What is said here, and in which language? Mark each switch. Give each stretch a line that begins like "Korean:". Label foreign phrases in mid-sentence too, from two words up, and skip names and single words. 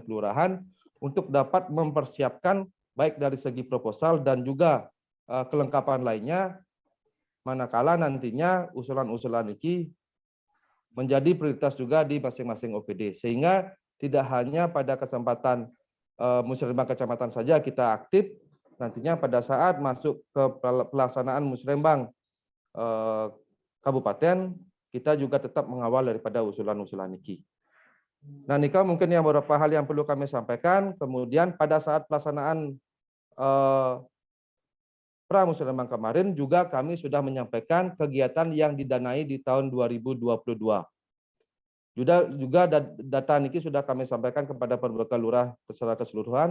Indonesian: kelurahan untuk dapat mempersiapkan baik dari segi proposal dan juga kelengkapan lainnya, manakala nantinya usulan-usulan ini menjadi prioritas juga di masing-masing OPD, sehingga tidak hanya pada kesempatan musrenbang kecamatan saja kita aktif, nantinya pada saat masuk ke pelaksanaan musrenbang kabupaten, kita juga tetap mengawal daripada usulan-usulan niki. Nah, Nika mungkin yang beberapa hal yang perlu kami sampaikan. Kemudian pada saat pelaksanaan pra-musrenbang kemarin juga kami sudah menyampaikan kegiatan yang didanai di tahun 2022. Juga data niki sudah kami sampaikan kepada Perbekal Lurah secara keseluruhan.